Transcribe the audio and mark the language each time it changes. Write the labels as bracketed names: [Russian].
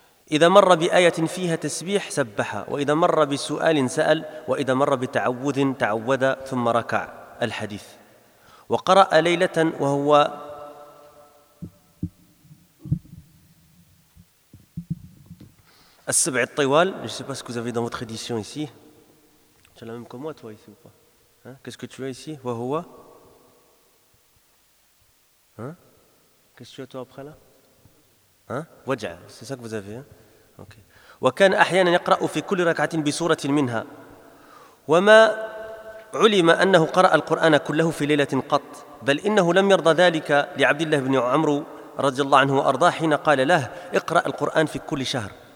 [Arabic] إذا مر بآية فيها تسبيح سبح وإذا مر بسؤال سأل وإذا مر بتعوذ تعوذ ثم ركع الحديث وقرأ ليلة وهو السبع الطوال [French] je sais pas ce que vous avez dans votre édition ici. Tu as la même que moi toi ici ou pas? Qu'est-ce que tu as ici? [Arabic] وهو [French] Qu'est-ce que tu as toi après là? وجع, c'est ça que vous avez, hein? [Arabic] وكان أحيانا يقرأ في كل ركعة بسورة منها وما علم أنه قرأ القرآن كله في ليلة قط، بل إنه لم يرضى ذلك لعبد الله بن عمرو رضي الله عنه وأرضاه حين قال له اقرأ القرآن في كل شهر.